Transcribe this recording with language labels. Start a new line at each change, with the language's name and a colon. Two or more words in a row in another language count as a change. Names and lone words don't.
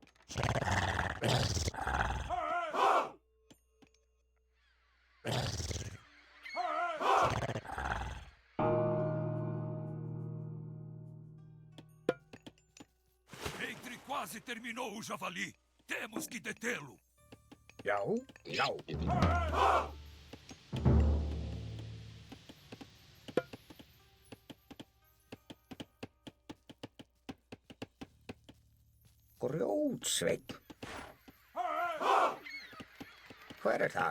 Portuguese: Eitri quase terminou o javali. Temos que detê-lo.
Icelandic: Já, já. Grjótsveinn. Hver þar?